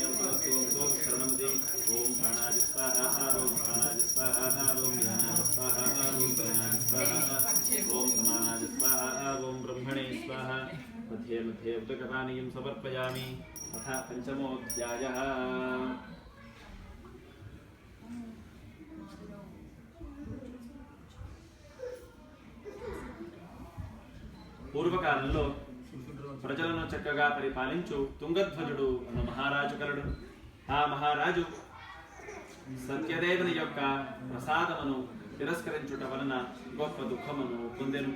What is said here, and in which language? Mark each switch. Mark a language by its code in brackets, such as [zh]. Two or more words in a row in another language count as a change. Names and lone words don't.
[sa] ओं शरणमति। ओं प्राणाय स्वाहा। ओं प्राणाय स्वाहा। ओं ज्ञानाय स्वाहा। ओं ज्ञानाय स्वाहा। ओं समानाय स्वाहा। ओं ब्रह्मणे स्वाहा। मध्ये मध्ये उदकपानीयं समर्पयामि। अथ पञ्चमोऽध्यायः। [te] పూర్వకాలంలో ప్రజలను చక్కగా పరిపాలించు తుంగధ్వజుడు అన్న మహారాజు కలడు. ఆ మహారాజు సత్యదేవుని యొక్క ప్రసాదమును తిరస్కరించుట వలన గొప్ప దుఃఖమును పొందెను.